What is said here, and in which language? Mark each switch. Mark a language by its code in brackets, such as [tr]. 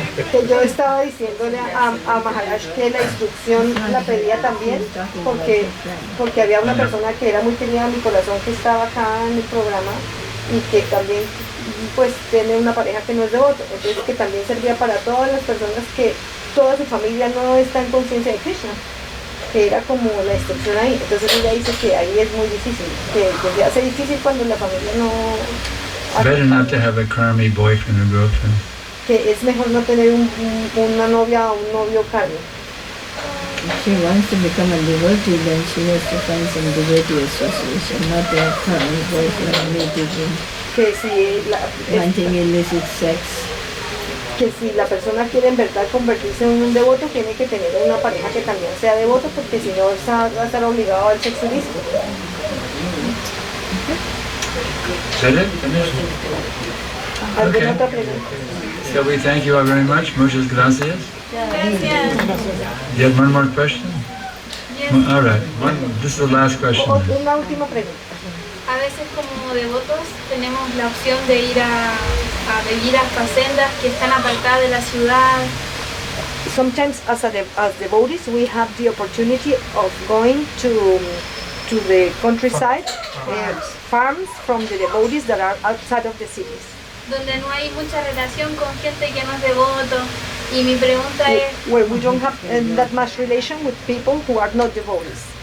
[es] Que yo estaba diciéndole a Maharaj que la instrucción la pedía también porque había una persona que era muy querida en mi corazón que estaba acá en el programa y que también pues tiene una pareja que no es devoto, entonces que también servía para todas las personas que toda su familia no está en conciencia de Krishna, que era como la instrucción ahí. Entonces ella dice que ahí es muy difícil, que se hace difícil cuando la familia no... [en] Better not to have a karmi boyfriend or girlfriend. [es] Que es mejor no tener una novia o un novio karmi. [en] If she wants to become a devotee, then she has to find some devotee association, not a current boyfriend meeting, [es] Que si [en] wanting illicit sex. [es] Que si la persona quiere en verdad convertirse en un devoto, tiene que tener una pareja que también sea devoto, porque si no va a estar obligado al sexo ilícito. [en] Is that it? Finished? [es] ¿Alguna [en] Okay. [es] otra pregunta? [en] So we thank you all very much. [es] Muchas gracias. Gracias. [en] You have one more question? Yes. All right. This is the last question. then. [es] Una última pregunta. A veces como devotos tenemos la opción de ir a vivir a facendas que están apartadas de la ciudad. [en] Sometimes as devotees we have the opportunity of going to the countryside, farms from the devotees that are outside of the cities. [es] Donde no hay mucha relación con gente que no es devoto. Y mi pregunta es, [en] Where we don't have that much relation with people who are not devotees.